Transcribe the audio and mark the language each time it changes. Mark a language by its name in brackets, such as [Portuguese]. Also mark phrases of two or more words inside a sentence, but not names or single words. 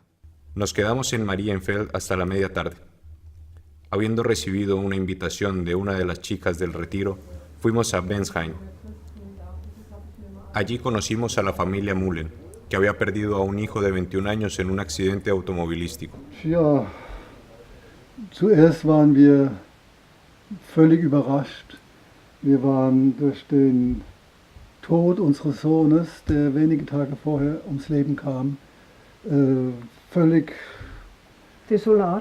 [Spanish] Nos quedamos en Marienfeld hasta la media tarde. Habiendo recibido una invitación de una de las chicas del retiro, fuimos a Bensheim. Allí conocimos a la familia Mullen, que había perdido a un hijo de 21 años en un accidente automovilístico. [German] Ja, zuerst waren wir völlig überrascht. Wir waren durch den Tod unseres Sohnes, der wenige Tage vorher ums Leben kam, völlig desolat.